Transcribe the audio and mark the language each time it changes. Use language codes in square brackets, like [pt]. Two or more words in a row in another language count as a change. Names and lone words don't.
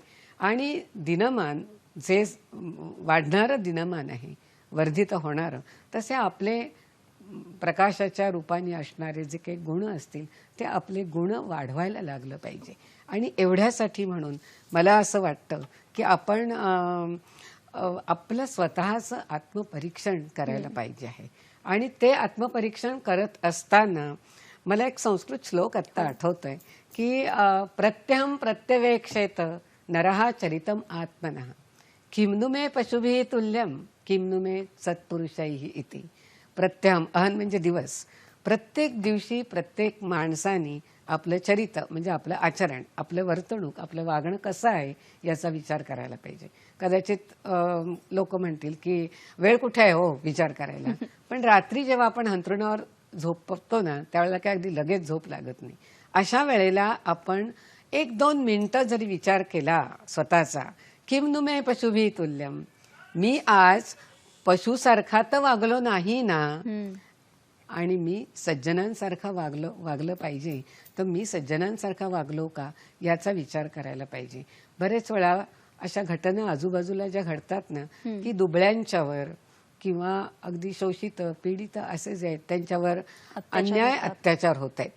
[mr] आणि दिनमान जे वाढणारं दिनमान आहे, वर्धित होणारं, तसे आपले प्रकाशाच्या रूपाने असणारे जे काही गुण असतील ते आपले गुण वाढवायला लागलं पाहिजे. आणि एवढ्यासाठी म्हणून मला असं वाटतं की आपण आपलं स्वतःचं आत्मपरीक्षण करायला पाहिजे आहे. आणि ते आत्मपरीक्षण करत असताना मला एक संस्कृत श्लोक आत्ता आठवतोय की [sa] प्रत्यहं प्रत्यवेक्षेत नरः चरितम आत्मनः किमनु मे पशुभिः तुल्यम किमनु मे सत्पुरुषैः इति. [mr] प्रत्यहं, अहन म्हणजे दिवस, प्रत्येक दिवशी प्रत्येक माणसाने आपलं चरित्र म्हणजे आपलं आचरण, आपलं वर्तणूक, आपलं वागणं कसं आहे याचा विचार करायला पाहिजे. कदाचित लोक म्हणतील की वेळ कुठे आहे हो विचार करायला. पण रात्री जेव्हा आपण अंथरुणावर झोपतो ना त्यावेळेला काय अगदी लगेच झोप लागत नाही. अशा वेळेला आपण 1-2 मिनिटं जरी विचार केला स्वतःचा, [sa] किमनु मे पशुभिः तुल्यम, [mr] मी आज पशुसारखा तर वागलो नाही ना, आणि मी सज्जनांसारखा वागलं पाहिजे, तर मी सज्जनांसारखा वागलो का याचा विचार करायला पाहिजे. बरेच वेळा अशा घटना आजूबाजूला ज्या घडतात ना की दुबळ्यांच्यावर किंवा अगदी शोषित पीडित असे जे आहेत त्यांच्यावर अन्याय अत्याचार होत आहेत.